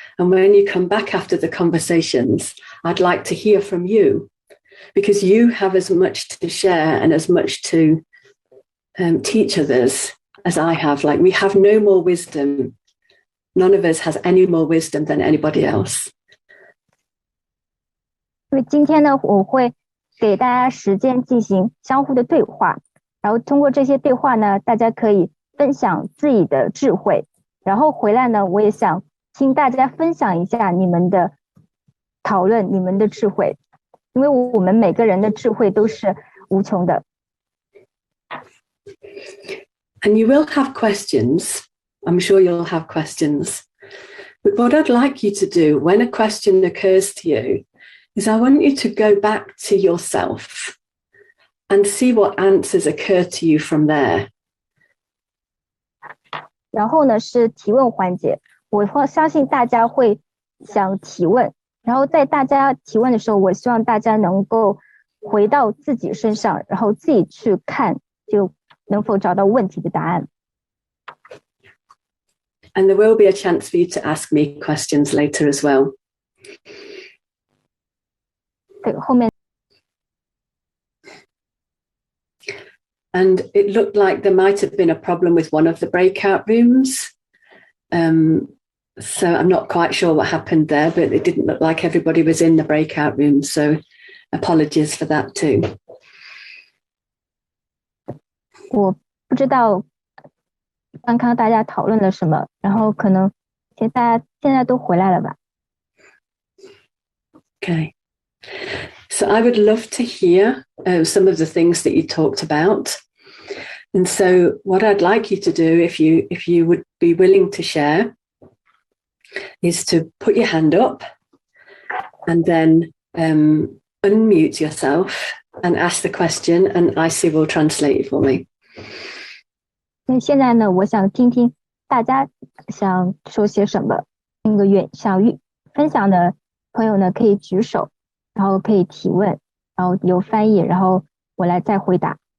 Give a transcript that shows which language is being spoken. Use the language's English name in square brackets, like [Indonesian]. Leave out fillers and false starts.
[English] And when you come back after the conversations, I'd like to hear from you, because you have as much to share and as much to teach others as I have. Like, we have no more wisdom. None of us has any more wisdom than anybody else. [Chinese] 因为今天呢，我会给大家时间进行相互的对话，然后通过这些对话呢，大家可以分享自己的智慧，然后回来呢，我也想听大家分享一下你们的讨论，你们的智慧，因为我们每个人的智慧都是无穷的。 [English] And you will have questions. I'm sure you'll have questions. But what I'd like you to do when a question occurs to you is I want you to go back to yourself and see what answers occur to you from there. [Chinese] 然后呢是提问环节，我相信大家会想提问，然后在大家提问的时候，我希望大家能够回到自己身上，然后自己去看，就能否找到问题的答案。 [English] And there will be a chance for you to ask me questions later as well. [Chinese] 对，后面。 [English] And it looked like there might have been a problem with one of the breakout rooms. So I'm not quite sure what happened there, but it didn't look like everybody was in the breakout room. So apologies for that too. [Chinese] 我不知道刚刚大家讨论了什么，然后可能大家现在都回来了吧。 [English] Okay. So I would love to hear some of the things that you talked about. And so what I'd like you to do, if you would be willing to share, is to put your hand up and then unmute yourself and ask the question, and Icy will translate it for me. [Chinese] 那现在呢，我想听听大家想说些什么。那个想分享的朋友呢，可以举手，然后可以提问，然后由翻译，然后我来再回答。